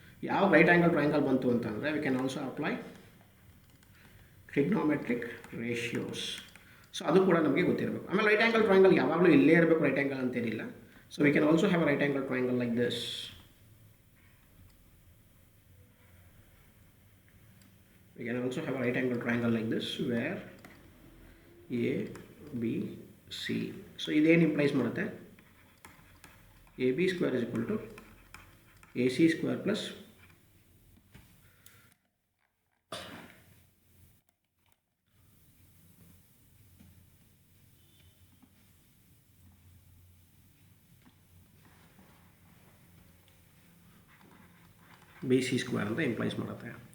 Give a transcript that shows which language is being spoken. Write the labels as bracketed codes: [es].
[en] ಯಾವ right angle triangle [kn] ಬಂತು ಅಂತಂದರೆ [en] We can also apply trigonometric ratios. [kn] So ಅದು ಕೂಡ ನಮಗೆ ಗೊತ್ತಿರಬೇಕು. ಆಮೇಲೆ ರೈಟ್ ಆ್ಯಂಗಲ್ ಟ್ರಯಾಂಗಲ್ ಯಾವಾಗಲೂ ಇಲ್ಲೇ ಇರಬೇಕು ರೈಟ್ ಆ್ಯಂಗಲ್ ಅಂತೇನಿಲ್ಲ. [en] So we can also have a right angle triangle like this. We can also have a right angle triangle like this where A, B, C. So ಇದೇನು implies ಮಾಡುತ್ತೆ? A B square is equal to A C square plus B C square [kn] ಅಂತ implies ಮಾಡುತ್ತೆ.